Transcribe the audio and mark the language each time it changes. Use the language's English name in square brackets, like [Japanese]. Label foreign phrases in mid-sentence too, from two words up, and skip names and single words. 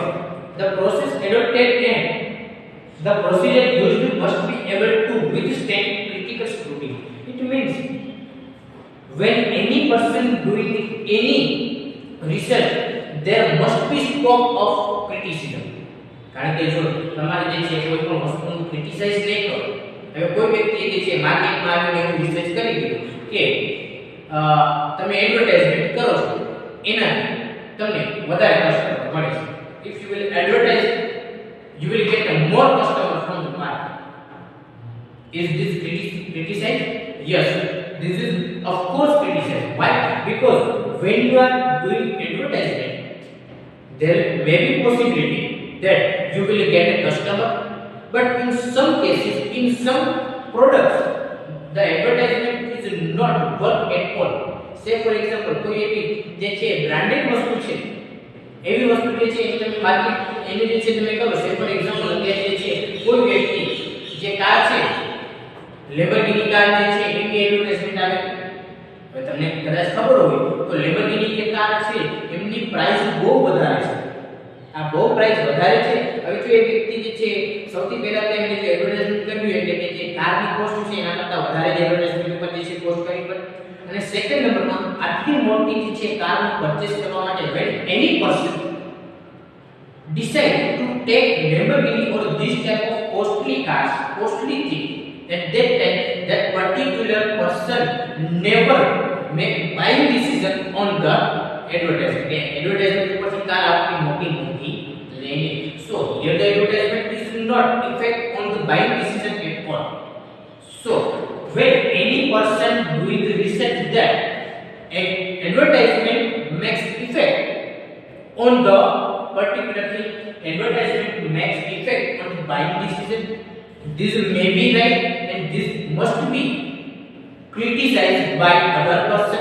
[English] The process adopted and the procedure used must be able to withstand critical scrutiny. It means when any person doing any research, there must be scope of criticism. [Gujarati] કારણ કે જો તમારે જે છે કોઈ પણ વસ્તુનું ક્રિટિસાઇઝ નહીં કરો, હવે કોઈ વ્યક્તિ જે છે માર્કેટમાં આવીને એવું રિસર્ચ કરી દીધું કે તમે એડવર્ટાઇઝમેન્ટ કરો છો એનાથી તમને વધારે કસ્ટમર મળે છે. [English] If you will advertise, you will get a more customer from the market. Is this criticized? Yes, this is of course criticized. Why? Because when you are doing advertisement, there may be possibility that you will get a customer, but in some cases, in some products, the advertisement is not work at all. Say for example, [Gujarati] કોઈ એવી જે છે બ્રાન્ડેડ વસ્તુ છે, એવી વસ્તુ જે છે તમે માર્કેટ એની જે છે તમે કરો. [English] say for example [Gujarati] કે જે છે કોઈ વ્યક્તિ જે કાર છે લેમ્બોર્ગિની કાર જે છે એની એડવર્ટાઇઝમેન્ટ આવે, હવે તમને કદાચ ખબર હોય તો લેમ્બોર્ગિની જે કાર છે એમની પ્રાઇસ બહુ વધારે છે. આ બહુ પ્રાઇસ વધારે છે. હવે જો એ વ્યક્તિ જે છે સૌથી પહેલા તો એમને જે એડવર્ટાઇઝમેન્ટ કર્યું એટલે કે જે કારની કોસ્ટ છે એના કરતા વધારે જ એડવર્ટાઇઝમેન્ટ ઉપર જે છે કોસ્ટ કરવી પડે. અને સેકન્ડ નંબરમાં આટલી મોટી જે છે કારનું પરચેસ કરવા માટે [English] when any person decide to take Lamborghini or this type of costly cars, costly things, at that time that particular person never make buying decision on the advertisement. [Gujarati] Advertisement ઉપરથી કાર આપની મોટી મોટી લઈને. [English] So here the advertisement is not effect on the buying decision at all. So when any person doing the research that an advertisement makes effect on the particular thing, advertisement makes effect on the buying decision, this may be right and this must be criticized by other person.